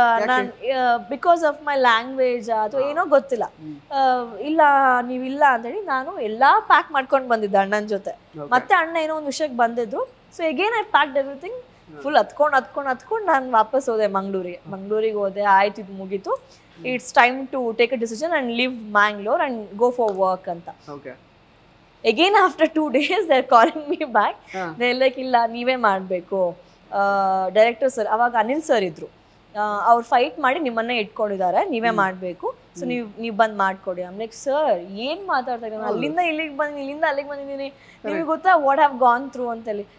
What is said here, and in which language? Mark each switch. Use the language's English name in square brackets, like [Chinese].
[Kannada] ನಾನು [English] because of my language [Kannada] ಅಥವಾ ಏನೋ ಗೊತ್ತಿಲ್ಲ, ಇಲ್ಲ ನೀವಿಲ್ಲ ಅಂತೇಳಿ ನಾನು ಎಲ್ಲ ಪ್ಯಾಕ್ ಮಾಡ್ಕೊಂಡು ಬಂದಿದ್ದೆ ಅಣ್ಣನ ಜೊತೆ. ಮತ್ತೆ ಅಣ್ಣ ಏನೋ ಒಂದು ವಿಷಯಕ್ಕೆ ಬಂದಿದ್ರು. [English] so again I packed everything, [Kannada] full ಹತ್ಕೊಂಡು ನಾನು ವಾಪಸ್ ಹೋದೆ ಮಂಗಳೂರಿಗೆ ಹೋದೆ. ಆಯ್ತು, ಇದು ಮುಗೀತು, [English] It's time to take a decision and leave Mangalore and go for work ಅಂತ. Again after 2 days they're calling me back. They're like, [Kannada] ಇಲ್ಲ ನೀವೇ ಮಾಡಬೇಕು. ಡೈರೆಕ್ಟರ್ ಸರ್, ಅವಾಗ ಅನಿಲ್ ಸರ್ ಇದ್ರು, ಅವ್ರು ಫೈಟ್ ಮಾಡಿ ನಿಮ್ಮನ್ನೇ ಇಟ್ಕೊಂಡಿದ್ದಾರೆ, ನೀವೇ ಮಾಡಬೇಕು, ಸೊ ನೀವು ಬಂದು ಮಾಡಿಕೊಡಿ. [English] I'm like [Kannada] ಸರ್ ಏನು ಮಾತಾಡ್ತಾ ಇದ್ದೀನಿ, ಅಲ್ಲಿಂದ ಇಲ್ಲಿಗೆ ಬಂದು ಇಲ್ಲಿಂದ ಅಲ್ಲಿಗೆ ಬಂದಿದ್ದೀನಿ, ನಿಮಗೆ ಗೊತ್ತಾ [English] what have gone through [Kannada] ಅಂತೇಳಿ.